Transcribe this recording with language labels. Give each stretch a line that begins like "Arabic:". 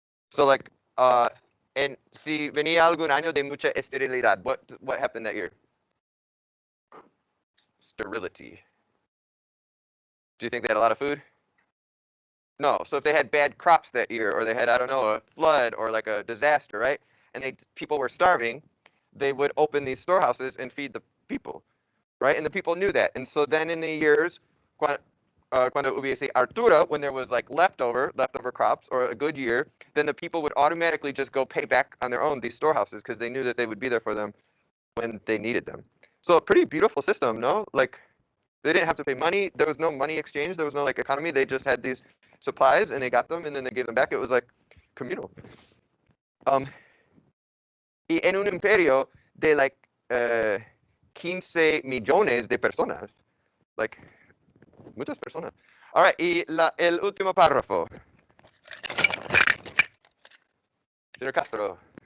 English: So like and
Spanish: si venía algún año de mucha esterilidad,
English: what happened that year? Sterility. Do you think they had a lot of food? No. So if they had bad crops that year, or they had, I don't know, a flood or like a disaster, right? And people were starving, they would open these storehouses and feed the people, right? And the people knew that. And so then in the years,
Spanish: cuando hubiese Artura,
English: when there was like leftover crops or a good year, then the people would automatically just go pay back on their own these storehouses because they knew that they would be there for them when they needed them. So a pretty beautiful system, no? Like they didn't have to pay money. There was no money exchange. There was no like economy. They just had these supplies and they got them and then they gave them back. It was like communal.
Spanish: Y en un imperio de like 15 millones de personas. Like muchas personas.
English: All right,
Spanish: y el último párrafo. Señor Castro.